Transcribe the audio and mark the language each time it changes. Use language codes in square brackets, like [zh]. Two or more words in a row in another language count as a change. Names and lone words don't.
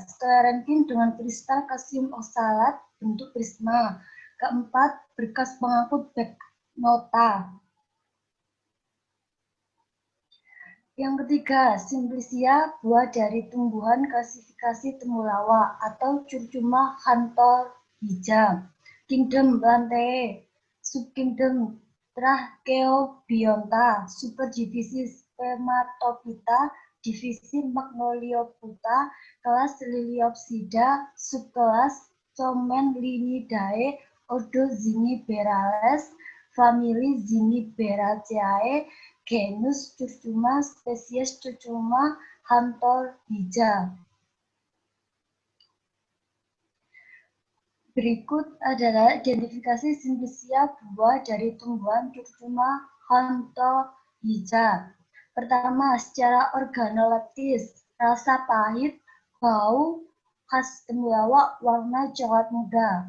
[id] Sklerenkim dengan kristal kalsium oksalat bentuk prisma. Keempat, berkas pengangkut backnota. Yang ketiga, Simplicia, buah dari tumbuhan klasifikasi temulawak atau Curcuma xanthorrhiza. Kingdom Plantae, subkingdom Tracheobionta, subdivisi Spermatophyta, divisi Magnoliophyta, kelas Liliopsida, subkelas Comenlinidae, ordo Zingiberales, famili Zingiberaceae, genus Curcuma, spesies Curcuma xanthorrhiza. Berikut adalah identifikasi simplicia buah dari tumbuhan Curcuma xanthorrhiza. Pertama, secara organoleptis, rasa pahit, bau, khas temulawak, warna coklat muda.